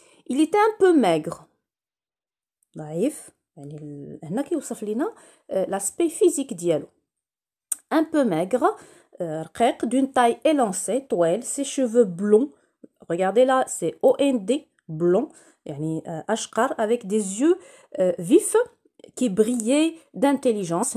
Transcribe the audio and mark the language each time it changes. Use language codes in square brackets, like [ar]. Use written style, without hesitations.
[fr] Il était un peu maigre. [ar] ضعيف يعني هنا كيوصف لنا [fr] l'aspect physique [ar] ديالو. [fr] Un peu maigre, [ar] رقيق, [fr] d'une taille élancée, [ar] طويل, [fr] ses cheveux blonds. Regardez là, c'est OND, blond, [ar] يعني أشقر [fr] avec des yeux vifs qui brillaient d'intelligence.